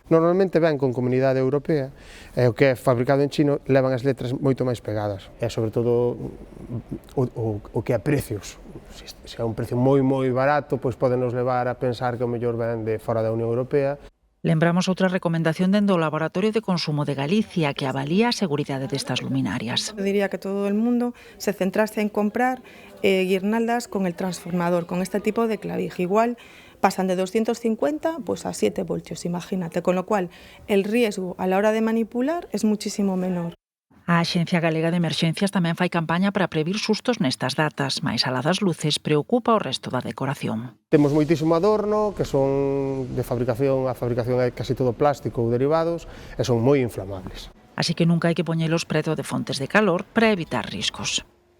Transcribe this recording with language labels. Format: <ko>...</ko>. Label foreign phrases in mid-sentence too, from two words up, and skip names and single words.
<gl>Normalmente ven con Comunidade Europea, e o que é fabricado en chino levan as letras moito máis pegadas. E sobre todo o que é precios. Se é un precio moi barato, pois podenos levar a pensar que o mellor ven de fora da Unión Europea. Lembramos outra recomendación dende o Laboratorio de Consumo de Galicia, que avalía a seguridade destas luminarias.</gl> <es>Diría que todo el mundo se centrase en comprar guirnaldas con el transformador, con este tipo de clavija. Igual pasan de 250 pues a 7 voltios, imagínate, con lo cual el riesgo a la hora de manipular es muchísimo menor.</es> <gl>A Axencia Galega de Emerxencias tamén fai campaña para previr sustos nestas datas, mais alá das luces preocupa o resto da decoración. Temos moitísimo adorno, que son de fabricación, a fabricación é casi todo plástico ou derivados, e son moi inflamables. Así que nunca hai que poñelos preto de fontes de calor para evitar riscos.</gl>